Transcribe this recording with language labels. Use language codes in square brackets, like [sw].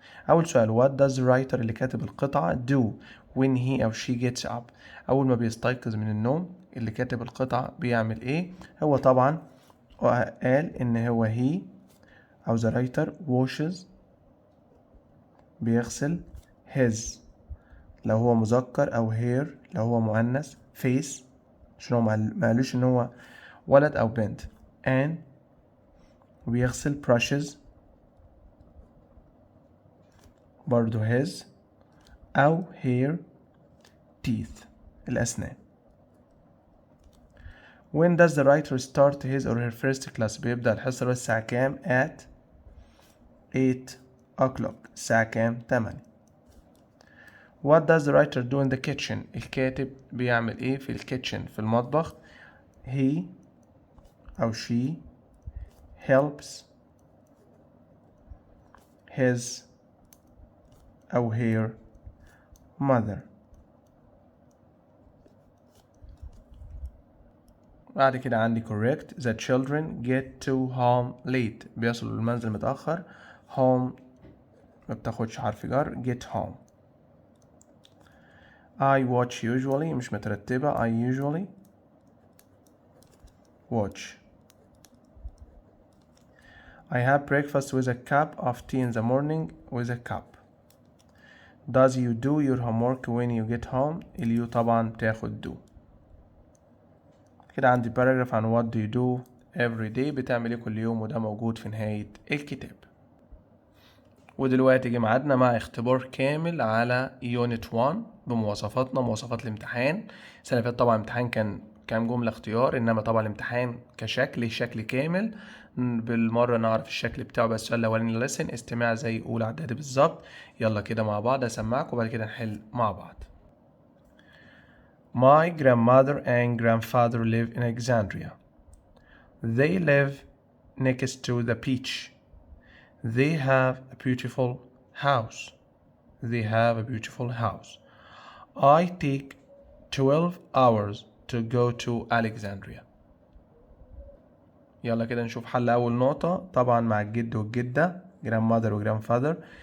[ar] أول سؤال [en] what does the writer [ar] اللي كاتب القطعة [en] do when he or she gets up [ar] أول ما بيستيقظ من النوم اللي كاتب القطعة بيعمل إيه؟ هو طبعا قال إن هو he أو [en] the writer washes [ar] بيغسل his لو هو مذكر أو her لو هو مؤنث face عشان هو ما قالوش ان هو ولد او بنت. [en] and [ar] بيغسل [en] brushes [ar] برضو [en] his او her teeth [ar] الأسنان. [en] when does the writer start his or her first class؟ [ar] بيبدأ الحصة الساعة كام؟ [en] at 8 o'clock [ar] الساعة كام؟ [en] 8. what does the writer do in the kitchen؟ [ar] الكاتب بيعمل ايه في الكيتشن في المطبخ؟ [en] he أو she helps his أو her mother. [ar] بعد كده عندي correct. [en] the children get to home late [ar] بيصلوا المنزل متأخر. home ما بتاخدش حرف جر. [en] get home. I watch usually [ar] مش مترتبة. [en] I usually watch. I have breakfast with a cup of tea in the morning with a cup. Does you do your homework when you get home؟ [ar] اليو طبعا بتاخد [en] do. [ar] كده عندي paragraph عن [en] what do you do every day [ar] بتعمل ايه كل يوم، وده موجود في نهاية الكتاب. ودلوقتي جه ميعادنا مع اختبار كامل على يونت 1 بمواصفاتنا، مواصفات الامتحان. السنة اللي فاتت طبعا الامتحان كان كام جملة اختيار، انما طبعا الامتحان كشكل شكل كامل. بالمرة نعرف الشكل بتاعه. بس السؤال الاولاني lesson استماع زي اولى اعدادي بالظبط. يلا كده مع بعض اسمعك وبعد كده نحل مع بعض. [en] My grandmother and grandfather live in Alexandria. They live next to the beach. They have a beautiful house. They have a beautiful house. I take 12 hours to go to Alexandria. [ar] يلا كده نشوف حل أول نقطة. طبعا مع الجد والجدة grandmother و grandfather.